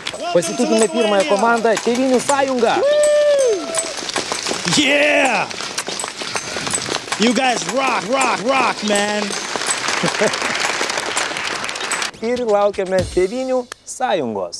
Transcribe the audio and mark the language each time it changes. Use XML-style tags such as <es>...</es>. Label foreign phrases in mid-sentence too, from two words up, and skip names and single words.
<lt>Pasitikime pirmąją komandą Tėvynių sąjungą.</lt> <en>Yeah! You guys rock, rock, rock, man!</en> <lt>Ir laukiame Tėvynių sąjungos.</lt>